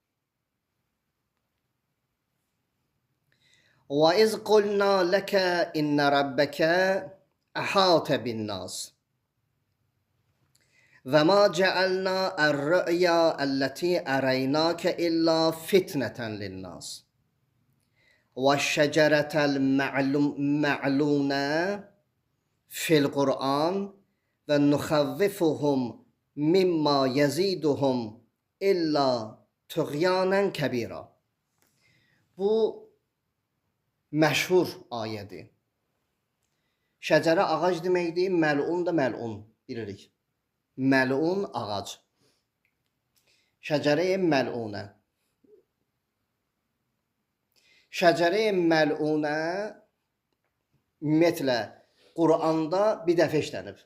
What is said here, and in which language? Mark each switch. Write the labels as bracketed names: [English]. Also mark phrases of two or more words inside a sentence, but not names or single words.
[Arabic] وإذ قلنا لك إن ربك أحاط بالناس. وما جعلنا الرؤيا التي أريناك إلا فتنة للناس. وَالشَّجَرَةَ الْمَعْلُونَ فِي الْقُرْآنِ وَنُخَوِّفُهُمْ مِمَّا يَزِيدُهُمْ إِلَّا طُغْيَانًا كَبِيرًا. [Azerbaijani] Bu məşhur ayədir. Şəcərə ağac deməkdir, məlun da məlun bilirik. Məlun ağac. [Arabic] شجرة ملعونة. [Azerbaijani] Şəcərə-i məlunə ümumiyyətlə Quranda bir dəfə işlənib.